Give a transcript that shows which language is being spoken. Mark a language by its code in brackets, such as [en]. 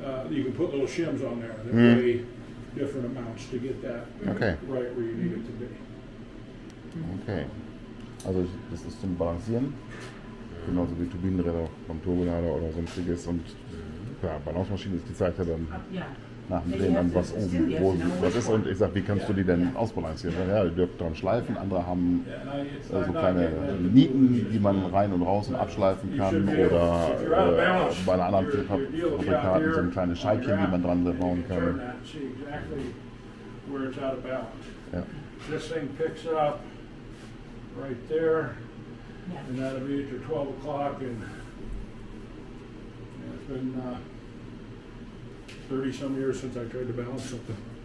[en] You can put little shims on there that weigh different amounts to get that Okay. right where you need it to be. okay. [de] Also das ist zum Balancieren, genauso wie Turbinenräder beim Turbolader oder sonstiges. Und klar, Balancemaschine ist die Zeit ja dann [en] Yeah. [de] nach dem Drehen an, was oben, wo was ist. Und ich sag, wie kannst du die denn ausbalancieren? Ja, die dürfen dran schleifen, andere haben so kleine Nieten, die man rein und raus und abschleifen kann. Oder bei einer anderen Fabrikaten so ein kleines Scheibchen, die man dran bauen [en] Turn [de] kann. [en] that, see exactly where it's out of balance. [de] Ja. [en] This thing picks up right there, Yeah. and that'll be at your 12 o'clock, and it's been 30 some years since I tried to balance something.